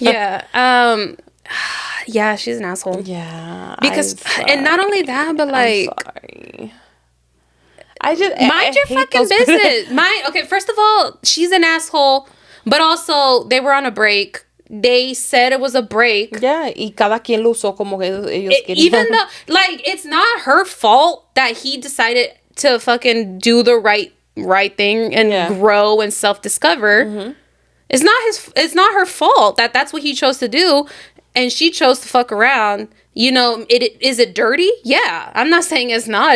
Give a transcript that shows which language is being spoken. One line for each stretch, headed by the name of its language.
English: Yeah. Yeah, she's an asshole. Yeah. Because, and not only that, but like, I'm sorry. Mind your fucking business. Okay, first of all, she's an asshole, but also they were on a break. they said it was a break.
Spanish: Yeah, y cada quien lo usó como ellos querían.
English: Even though, like, it's not her fault that he decided to fucking do the right thing and grow and self-discover. Mm-hmm. It's not her fault that that's what he chose to do, and she chose to fuck around. You know, is it dirty? Yeah, I'm not saying it's not.